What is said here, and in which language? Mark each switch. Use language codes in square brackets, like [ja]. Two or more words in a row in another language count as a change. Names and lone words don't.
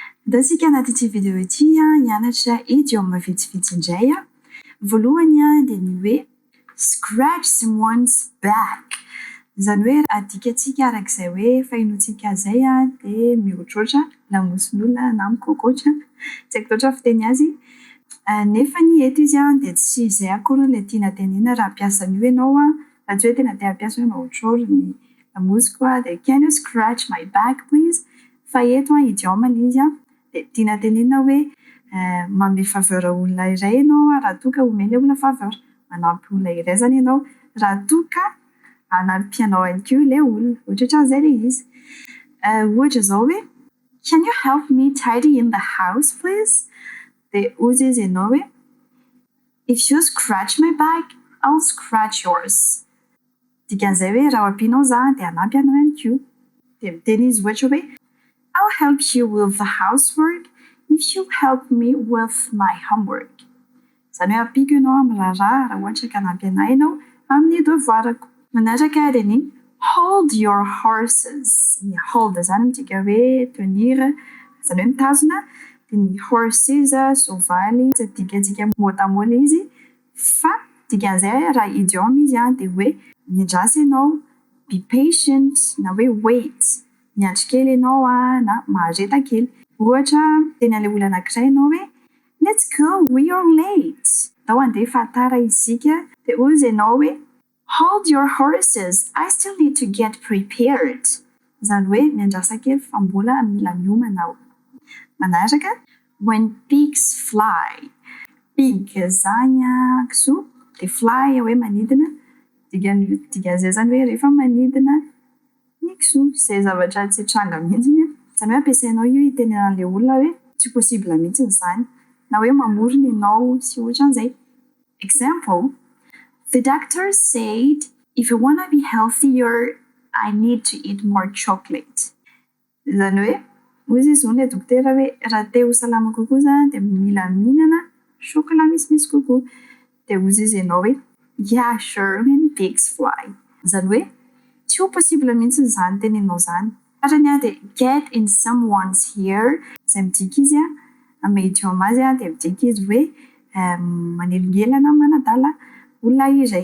[mg] Da sika anaty ity video ity hianatra idioma vitsivitsy indray voalohany dia ny hoe [en] scratch someone's back. [mg] Izany hoe adikatsika arak'izay hoe fahinoantsika zay dia mihoatroatra lamoson'olona na mikoakoatra tsy haiko loatra fiteny azy. Nefa ny eto izy dia tsy izay akory ilay tiana tenena raha ampiasa an'io ianao raha tsy hoe tena te hampiasa hoe mahotrôry ny lamosiko dia [en] can you scratch my back please. [mg] Fa eto idioma ilay izy dia tiana tenena hoe manome faveur olona iray ianao raha toa ka omena olona faveur, manampy olona iray zany ianao raha toa ka hanampianao ihany koa ilay olona, ohatrohatran'izay ilay izy. Ohatra zao hoe [en] can you help me tidy in the house please. [mg] Dia ozy izy ianao hoe [en] if you scratch my back I'll scratch yours. [mg] Dikan'izay hoe raha ampianao za dia hanampy anao ihany koa. Dia miteny izy ohatra hoe [en] I'll help you with the housework if you help me with my homework. [mg] Izany hoe ampiko ianao amin'ny raha ohatra ka hanampy anahy ianao amin'ny devoirako. Manaraka dia ny [en] hold your horses. [mg] Ny hold zany midika hoe tenir, izany hoe mitazona. Dia ny horses soavaly tsy adikatsika [fr] mot à mot [mg] ilay izy fa dikan'izay raha idioma izy dia hoe miandrasy ianao, [en] be patient [mg] na hoe wait. Miandry kely ianao na mahareta kely. Ohatra teny an'ilay olona anankiray ianao hoe [en] let's go we are late. [mg] Andao handeha fa tara isika. Dia ozy ianao hoe [en] hold your horses I still need to get prepared. [mg] Izany hoe miandrasa kely fa mbola mila miomana aho. [en] Manaraka when pigs fly. [mg] Pig zany kisoa dia fly hoe manidina. Dikan'izay zany hoe rehefa manidina ny kisoa izay zavatra tsy tranga mihitsiny. Izany hoe ampiasainao io hitenena an'ilay olona hoe tsy possible mihitsy izany na hoe mamorona ianao sy ohatran'izay. [en] Example, the doctor said if you want to be healthier I need to eat more chocolate. [mg] Izany hoe ozy izy ilay dokotera hoe raha te ho salama kokoa zany dia mila mihinana chocolat misimisy kokoa. Dia ozy izy ianao hoe [en] yeah sure when pigs fly. [mg] Izany hoe tsy ho possible mihitsy izany tenenao zany. Farany dia [en] get in someone's hair. [mg] Izay midika izy amin'ny idioma azy dia midika izy hoe manelingelana manadala olona iray.